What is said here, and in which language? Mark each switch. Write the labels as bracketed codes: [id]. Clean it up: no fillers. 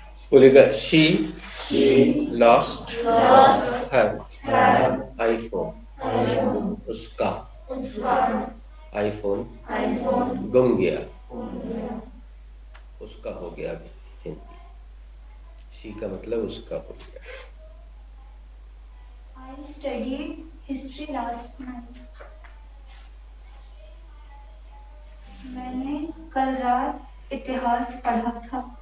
[hi] बोलेगा [en] she lost her iPhone, [hi] उसका iPhone गुम गया, उसका हो गया। हिंदी शी का मतलब उसका हो गया। [en] I studied history last night. [hi] मैंने कल रात इतिहास पढ़ा था।